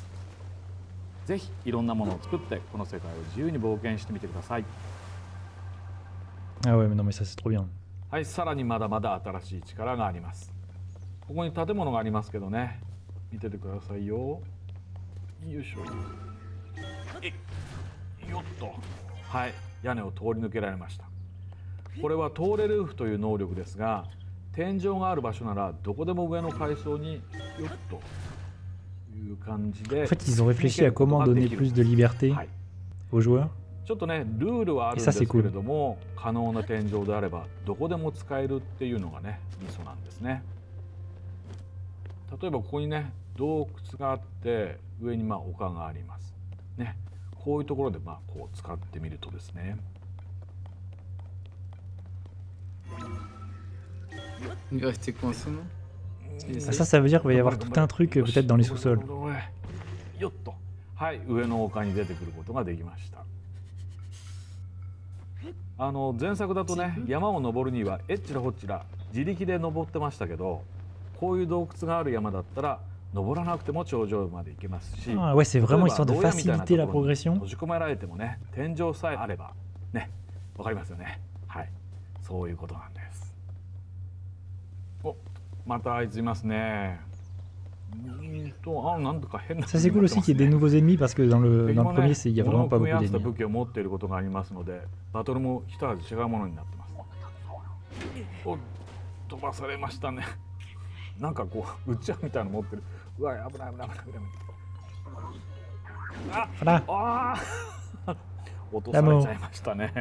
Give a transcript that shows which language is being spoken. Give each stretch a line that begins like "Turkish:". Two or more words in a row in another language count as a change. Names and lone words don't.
Japanese: ぜひいろんなものを作ってこの世界を自由に冒険してみてください。
French: Ah ouais, mais non, mais ça c'est trop bien.
Japanese: はい、さらにまだまだ新しい力があります。ここに建物がありますけどね、見ててくださいよ。よいしょ。よっと。はい、屋根を通り抜けられました。これはトーレルーフという能力ですが、天井がある場所ならどこでも上の階層によっという感じで。
French: En fait, ils ont réfléchi à comment donner plus de liberté aux joueurs.
Japanese: ちょっとね、ルールはあるんですけれども、可能な天井であればどこでも使えるっていうのがね、ミソなんですね。例えばここにね、洞窟があって上に丘があります。ね、こういうところでこう使ってみるとですね。
French: Il va rester coincé, non? Ça veut dire qu'il va y avoir tout un truc peut-être dans les sous-sols.
Japanese: よっと。はい、上の丘に出てくることができました。前作だとね、山を登るにはえっちらほっちら自力で登ってましたけど、こういう洞窟がある山だったら登らなくても頂上まで行けますし、
French: Ah ouais, c'est vraiment histoire de faciliter la progression.
Japanese: 閉じ込められてもね、天井さえあればね、わかりますよね。はい、そういうことなんです。お、またあいついますね。
French: Ça c'est cool aussi qu'il y ait des nouveaux ennemis parce que dans le premier il y a vraiment pas beaucoup d'ennemis.
Japanese: 武器を持っていることがありますので、バトルも一味違うものになってます。お、飛ばされましたね。なんかこううちわみたいなの持ってる。うわ、危ない危ない危ない危ない。ああ落とされちゃいましたね。